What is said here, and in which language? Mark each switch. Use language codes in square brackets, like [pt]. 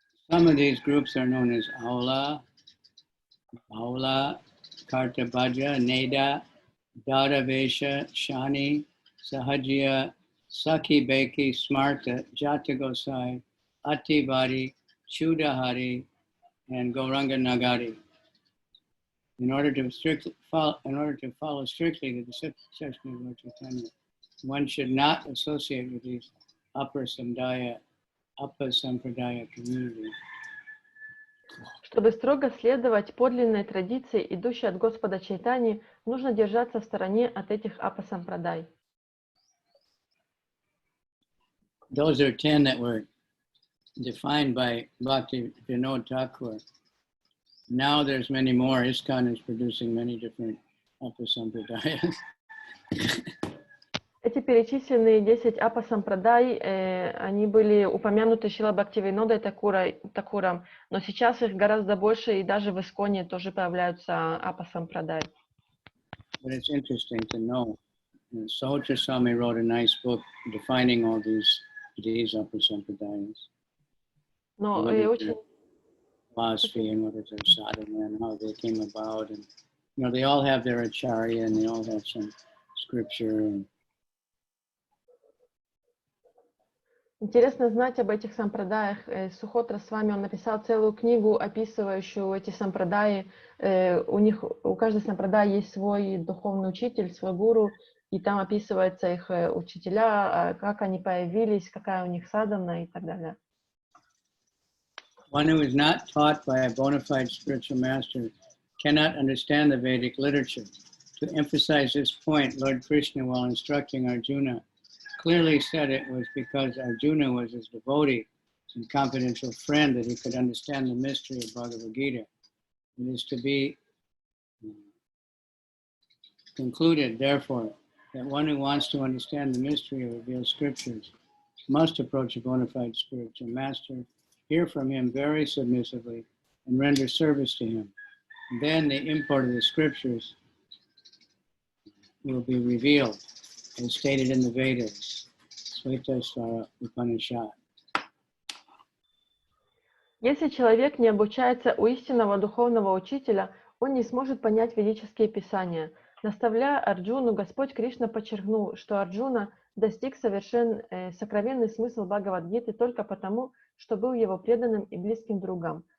[en] Some of these groups are known as Aula, Kartabhaja, Neda, Daravesha, Shani, Sahajya, Sakhi Beki, Smarta, Jatagosai, Ativadi, Chudahari, and Gauranga Nagari. In order to follow strictly the discipline of Lord Chaitanya, one should not associate with these upper Sampradaya communities. [ru] Чтобы строго следовать подлинной традиции, идущей от Господа Чайтаньи, нужно держаться в стороне от этих апасампрадай. [en] Those are 10 that were defined by Bhakti Vinod Thakur. Now there's many more. ISKCON is producing many different apasampradayas. [ru] Эти перечисленные 10 апасампрадай, они были упомянуты Шрила Бхактивинодой Такуром, но сейчас их гораздо больше, и даже в ISKCON тоже появляются апасампрадай. [en] But it's interesting to know. Sahotra Swami wrote a nice book defining all these apasampradayas. [ru] Но очень... [en] Philosophy and what is their sadhana and how they came about, and they all have their acharya and they all have some scripture. And [ru] Интересно знать об этих сампрадаях. Сухотра Свами, он написал целую книгу, описывающую эти сампрадаи. У каждой сампрадаи есть свой духовный учитель, свой гуру, и там описываются их учителя, как они появились, какая у них садхана и так далее. [en] One who is not taught by a bona fide spiritual master cannot understand the Vedic literature. To emphasize this point, Lord Krishna, while instructing Arjuna, clearly said it was because Arjuna was his devotee and confidential friend that he could understand the mystery of Bhagavad Gita. It is to be concluded, therefore, that one who wants to understand the mystery of revealed scriptures must approach a bona fide spiritual master, hear from him very submissively, and render service to him. And then the import of the scriptures will be revealed, as stated in the Vedas, Svetasvara Upanishad. [ru] Если человек не обучается у истинного духовного учителя, он не сможет понять ведические писания. Наставляя Арджуну, Господь Кришна подчеркнул, что Арджуна достиг сокровенный смысл Бхагавад-гиты только потому, что был его преданным и близким другом.